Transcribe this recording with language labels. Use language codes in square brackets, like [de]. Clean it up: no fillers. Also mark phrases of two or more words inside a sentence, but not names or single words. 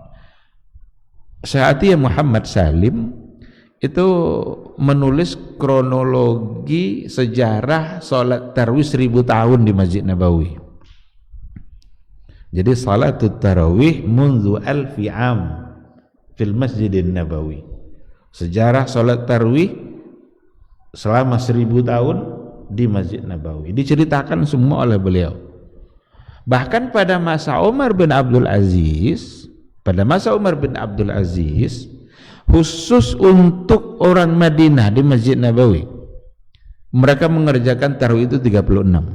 [id] Saatnya Muhammad Salim itu menulis kronologi sejarah salat tarawih 1000 tahun di Masjid Nabawi. [ar] Jadi صلاة التراويح منذ ألف عام في المسجد النبوي. [id] Sejarah salat tarawih selama 1000 tahun di Masjid Nabawi diceritakan semua oleh beliau. Bahkan pada masa Umar bin Abdul Aziz, khusus untuk orang Madinah di Masjid Nabawi, mereka mengerjakan tarawih itu 36.